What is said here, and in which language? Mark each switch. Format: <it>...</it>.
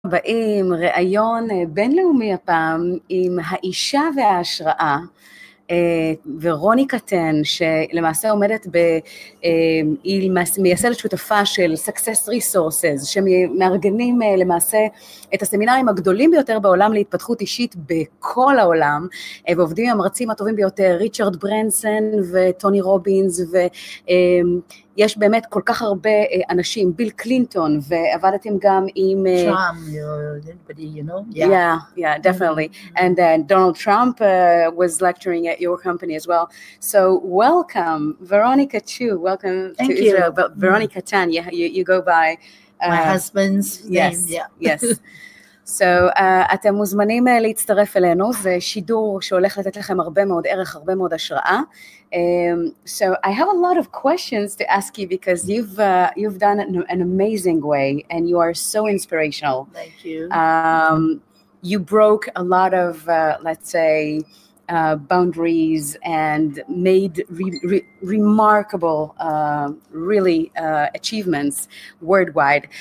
<he>הבאים, ראיון בינלאומי הפעם עם האישה וההשראה, ורוניקה שלמעשה עומדת היא מייסדת שותפה של Success Resources, שמארגנים למעשה את הסמינרים הגדולים ביותר בעולם להתפתחות אישית בכל העולם, ועובדים עם המרצים הטובים ביותר, ריצ'ארד ברנסון וטוני רובינס, יש באמת כל כך הרבה אנשים, ביל קלינטון, ועבדתם גם עם...</he> <en>Trump, you know? Yeah, definitely. And Donald Trump was lecturing at your company as well. So welcome, Veronica too. Welcome Thank to you. Israel. But Veronica Tan, you go by... My husband's name, yeah. Yes.</en> <he>So, אתם מוזמנים להצטרף אלינו, זה שידור שהולך לתת לכם הרבה מאוד ערך, הרבה מאוד השראה.</he> <en>So I have a lot of questions to ask you because you've done an amazing way and you are so inspirational. Thank you. You broke a lot of, let's say, boundaries and made remarkable, really achievements worldwide.</en>